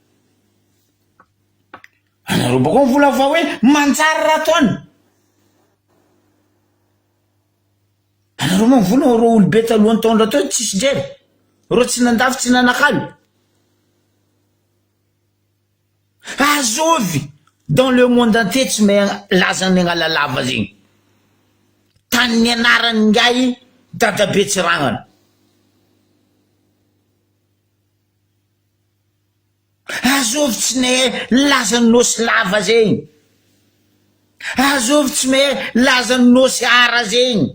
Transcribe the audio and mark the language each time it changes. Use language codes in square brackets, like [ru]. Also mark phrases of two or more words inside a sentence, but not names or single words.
[mg] anareo bako mivola fa hoe manjary raha toany anareo mivola ro olobe talohany taondra tao tsisy jery ro tsy nandafy tsy nanakalo azovy [fr] dans le monde entier [mg] tsy may lazany agnala lava zegny tany nianarany ngay dadabe tsy ragnana azovy tsy nay lazany nosy lava zegny azovy tsy may lazany nosy ara zegny